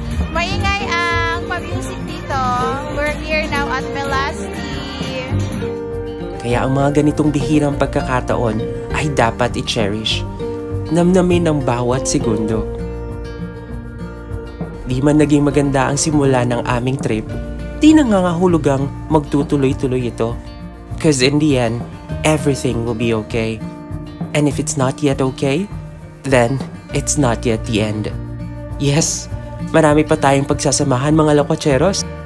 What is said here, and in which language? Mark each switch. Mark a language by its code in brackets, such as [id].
[tl] Maingay ang pa-music dito. [en] We're here now at Melasti. [tl] Kaya ang mga ganitong bihirang pagkakataon ay dapat i-cherish. Namnamin ang bawat segundo. Di man naging maganda ang simula ng aming trip, di nangangahulugang magtutuloy-tuloy ito. [en] Cause in the end, everything will be okay. And if it's not yet okay, then it's not yet the end. [tl] Yes, marami pa tayong pagsasamahan mga lakwacheros.